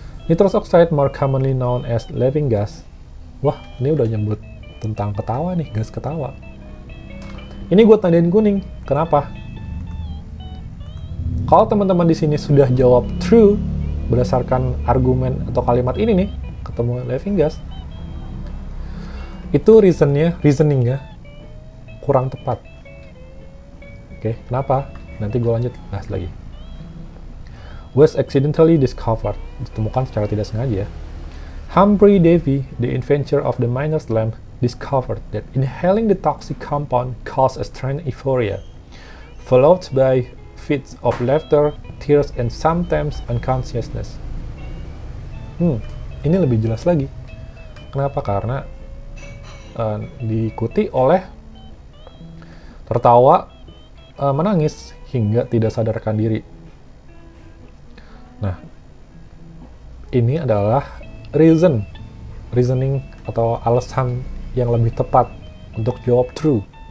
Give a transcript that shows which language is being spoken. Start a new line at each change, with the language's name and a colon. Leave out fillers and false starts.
English: Nitrous oxide more commonly known as laughing gas.
Indonesian: Wah, ini udah nyebut tentang ketawa nih, gas ketawa. Ini gue tandain kuning. Kenapa? Kalau teman-teman di sini sudah jawab true berdasarkan argumen atau kalimat ini nih, ketemu laughing gas, itu reasoningnya kurang tepat. Oke, kenapa? Nanti gue lanjut bahas lagi.
English: Was accidentally discovered,
Indonesian: ditemukan secara tidak sengaja ya.
English: Humphrey Davy, the inventor of the miner's lamp, discovered that inhaling the toxic compound caused a strange euphoria, followed by fits of laughter, tears, and sometimes unconsciousness.
Indonesian: Ini lebih jelas lagi. Kenapa? Karena diikuti oleh tertawa, menangis, hingga tidak sadarkan diri. Nah, ini adalah reasoning atau alasan yang lebih tepat untuk jawab true.